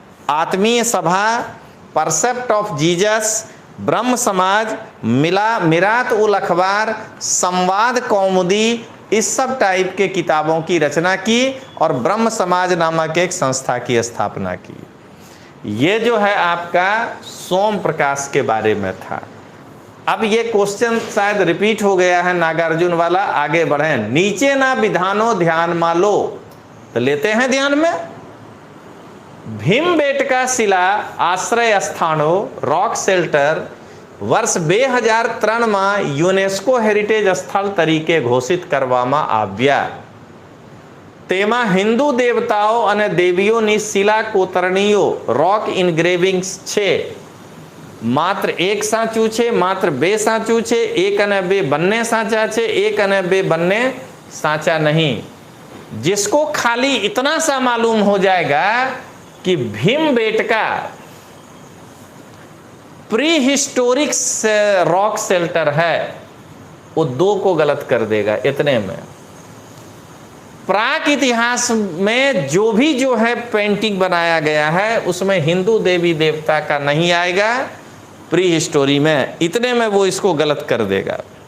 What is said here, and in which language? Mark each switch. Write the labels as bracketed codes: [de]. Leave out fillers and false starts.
[hi] आत्मीय सभा, परसेप्ट of Jesus, ब्रह्म समाज, मिरात उल अखबार, संवाद कौमुदी, इस सब टाइप के किताबों की रचना की और ब्रह्म समाज नामक एक संस्था की स्थापना की। ये जो है आपका सोम प्रकाश के बारे में था। अब ये क्वेश्चन शायद रिपीट हो गया है नागार्जुन वाला, आगे बढ़ें। [gu] नीचे ना विधानो ध्यान मालो, [hi] तो लेते हैं ध्यान में। [gu] भीमबेटका शिला आश्रय स्थानो रॉक शेल्टर વર્ષ 2003માં યુનેસ્કો હેરિટેજ સ્થળ તરીકે ઘોષિત કરવામાં આવ્યા। તેમાં હિન્દુ દેવતાઓ અને દેવીઓની શિલા કોતરણીઓ રોક ઇન્ગ્રેવિંગ્સ છે। માત્ર એક સાચું છે, માત્ર બે સાચું છે, એક અને બે બંને સાચા છે, એક અને બે બંને સાચા नहीं। [hi] जिसको खाली इतना सा मालूम हो जाएगा कि Bhimbetka pre historic rock shelter है, वो दो को गलत कर देगा इतने में। प्राक इतिहास में जो है पेंटिंग बनाया गया है उसमें हिंदू देवी देवता का नहीं आएगा, प्री हिस्टोरी में, इतने में वो इसको गलत कर देगा।